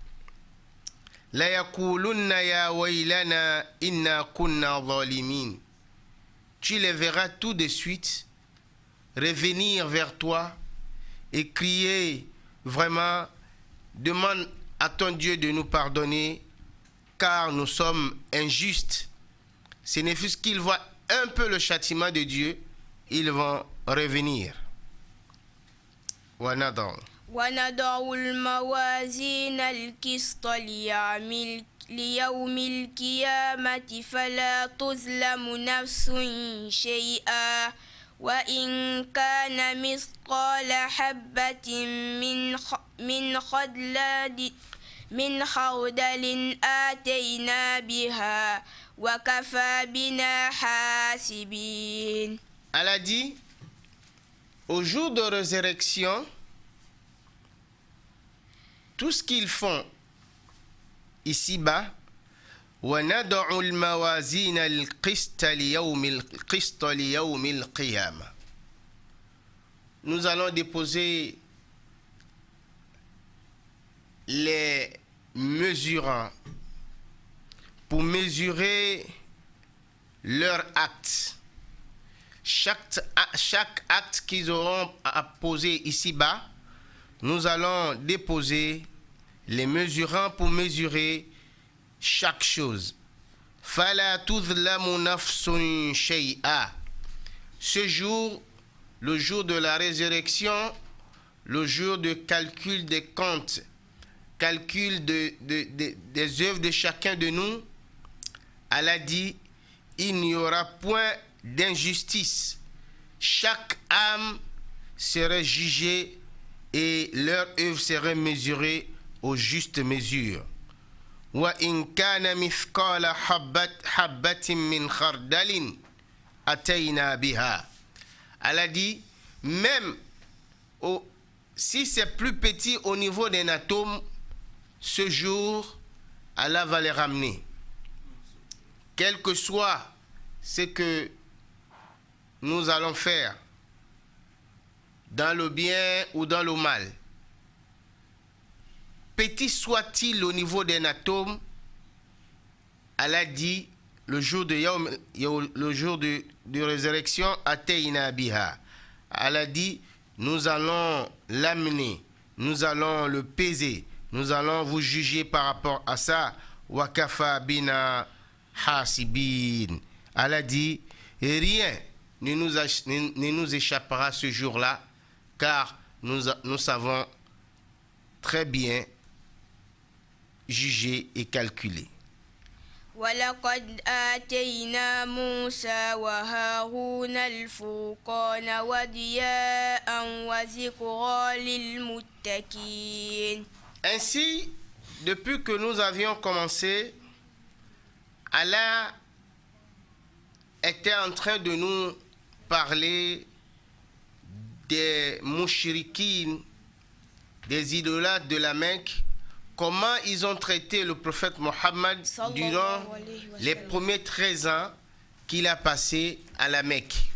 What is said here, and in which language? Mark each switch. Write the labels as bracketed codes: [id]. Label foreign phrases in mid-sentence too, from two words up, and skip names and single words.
[fr] tu les verras tout de suite revenir vers toi et crier vraiment: demande à ton Dieu de nous pardonner car nous sommes injustes. Ce n'est fût qu'ils voient un peu le châtiment de Dieu, ils vont revenir. [ar] وَنَضَعُ الْمَوَازِينَ الْقِسْطَ ليوم القيامة فلا تظلم نفس شيئا وإن كان مثقال حبة من خردل آتينا بها وكفى بنا حاسبين. [fr] Elle a dit: au jour de résurrection, tout ce qu'ils font ici-bas, [ar] وَنَضَعُ الْمَوَازِينَ الْقِسْطَ لِيَوْمِ الْقِيَامَةِ. [fr] Nous allons déposer les mesurants pour mesurer leurs actes. Chaque acte qu'ils auront à poser ici-bas, nous allons déposer les mesurants pour mesurer chaque chose. [ar] فلا تظلم نفس شيئا. [fr] Ce jour, le jour de la résurrection, le jour de calcul des comptes, calcul des œuvres de chacun de nous, Allah dit, il n'y aura point d'injustice. Chaque âme serait jugée et leur œuvre serait mesurée aux justes mesures. [ar] وإن كان مثقال حبة من خردل أتينا بها. [fr] Allah dit, même si c'est plus petit au niveau d'un atome, ce jour, Allah va les ramener. Quel que soit ce que nous allons faire, dans le bien ou dans le mal, petit soit-il au niveau d'un atome, Allah dit, le jour de résurrection, [ar] أتينا بها. [fr] Allah dit, nous allons l'amener, nous allons le peser, nous allons vous juger par rapport à ça. [ar] وكفى بنا حاسبين. [fr] Allah dit, rien ne nous échappera ce jour-là, car nous savons très bien juger et calculer. [ar] ولقد آتينا موسى وهارون الفرقان وضياء وذكرى للمتقين. [fr] Ainsi, depuis que nous avions commencé, Allah était en train de nous parler des mouchriquines, des idolâtres de la Mecque, comment ils ont traité le prophète Mohammed durant les premiers 13 ans qu'il a passé à la Mecque.